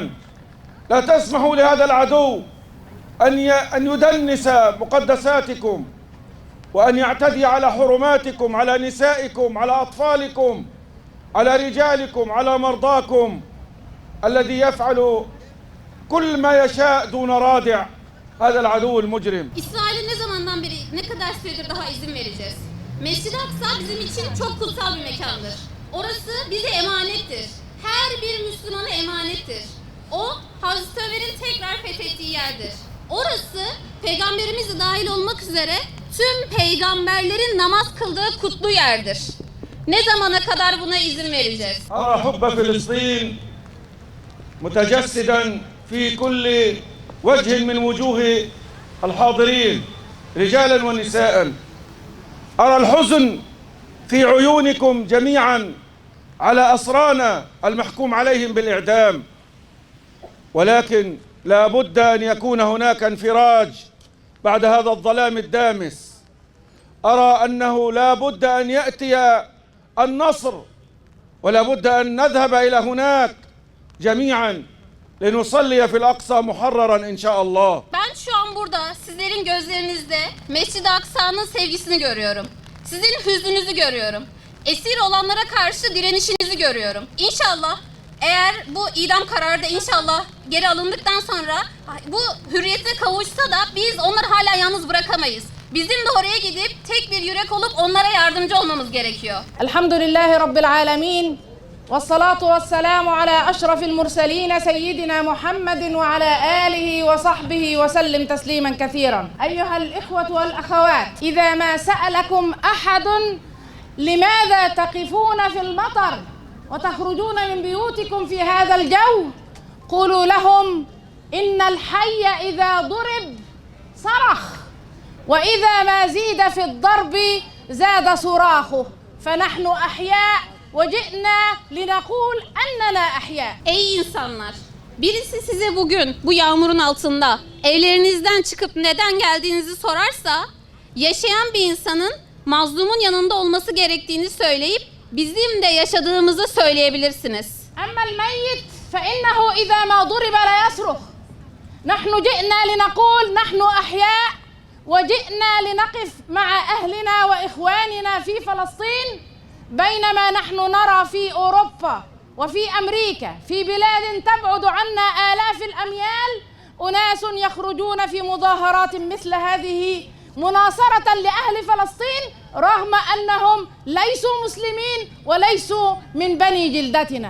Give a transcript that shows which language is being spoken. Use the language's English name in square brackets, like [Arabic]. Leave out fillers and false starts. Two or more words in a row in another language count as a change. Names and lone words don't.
[Arabic] لا تسمحوا لهذا العدو أن يدنس مقدساتكم وأن يعتدي على حرماتكم، على نسائكم، على أطفالكم، على رجالكم، على مرضاكم، الذي يفعل كل ما يشاء دون رادع. هذا العدو المجرم. [Turkish] İsrail'e ne zamandan beri, ne kadar süredir daha izin vereceğiz? Mescid-i Aksa bizim için çok kutsal bir mekandır. Orası bize emanettir. Her bir Müslümana emanettir. O, Hazreti Ömer'in tekrar fethettiği yerdir. Orası, Peygamberimiz de dahil olmak üzere tüm peygamberlerin namaz kıldığı kutlu yerdir. Ne zamana kadar buna izin vereceğiz? [Arabic] أرى حب فلسطين متجسدا في كل وجه من وجوه الحاضرين رجالا ونساء. أرى الحزن في عيونكم جميعا على أسرانا المحكوم عليهم بالإعدام، ولكن لا بد أن يكون هناك انفراج بعد هذا الظلام الدامس. أرى أنه لا بد أن يأتي النصر، ولا بد أن نذهب إلى هناك جميعا لنصلي في الأقصى محررا إن شاء الله. [Turkish] Ben şu an burada sizlerin gözlerinizde Mescid-i Aksa'nın sevgisini görüyorum. Sizin hüznünüzü görüyorum. Esir olanlara karşı direnişinizi görüyorum. İnşallah eğer bu idam kararı da inşallah geri alındıktan sonra bu hürriyete kavuşsa da biz onları hala yalnız bırakamayız. Bizim de oraya gidip tek bir yürek olup onlara yardımcı olmamız gerekiyor. [Arabic] الحمد لله رب العالمين. والصلاة والسلام على أشرف المرسلين سيدنا محمد وعلى آله وصحبه وسلم تسليما كثيرا. أيها الإخوة والأخوات، إذا ما سألكم أحد لماذا تقفون في المطر وتخرجون من بيوتكم في هذا الجو، قولوا لهم إن الحي إذا ضرب صرخ، وإذا ما زيد في الضرب زاد صراخه، فنحن أحياء وجئنا لنقول أننا أحياء. [Turkish] Ey insanlar! Birisi size bugün bu yağmurun altında evlerinizden çıkıp neden geldiğinizi sorarsa, yaşayan bir insanın mazlumun yanında olması gerektiğini söyleyip bizim de yaşadığımızı söyleyebilirsiniz. [Arabic] أما الميت فإنه إذا ما ضرب لا يصرخ. نحن جئنا لنقول نحن أحياء وجئنا لنقف مع أهلنا وإخواننا في فلسطين، بينما نحن نرى في أوروبا وفي أمريكا في بلاد تبعد عنا آلاف الأميال أناس يخرجون في مظاهرات مثل هذه مناصرة لأهل فلسطين رغم أنهم ليسوا مسلمين وليسوا من بني جلدتنا.